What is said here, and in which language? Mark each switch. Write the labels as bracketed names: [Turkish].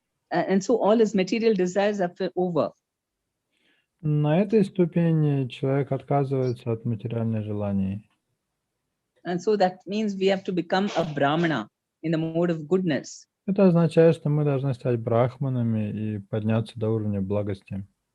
[English] And so all his material desires are over. [Russian] На этой ступени человек отказывается от материальных желаний. [English] And so that means we have to become a Brahmana in the mode of goodness. [Russian] Это означает, что мы должны стать брахманами и подняться до уровня благости.